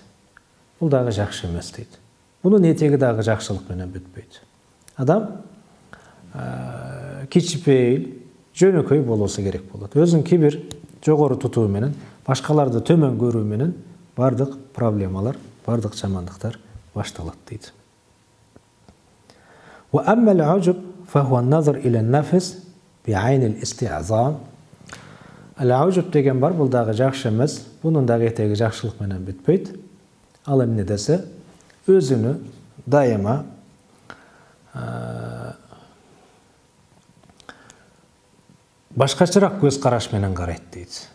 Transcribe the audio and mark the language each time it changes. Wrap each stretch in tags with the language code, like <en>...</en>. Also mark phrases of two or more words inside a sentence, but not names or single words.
<ky>Бул дагы жакшы эмес дейт. Бунун этеги дагы жакшылык менен бүтпөйт. Адам кичипейил, жөнөкөй болуусу керек болот. Өзүн кибир, жогору тутуу менен, башкаларды төмөн көрүү менен бардык проблемалар, бардык жамандыктар башталат дейт.</ky> <ar>وأما العجب فهو نظر إلى النفس بعين الاستعظام.</ar> <ky>Ал-ажуб деген бар, бул дагы жакшы эмес. Бунун дагы этеги жакшылык менен бүтпөйт. Ал эмне десе, өзүнү дайыма башкачараак көз караш менен карайт дейт.</ky>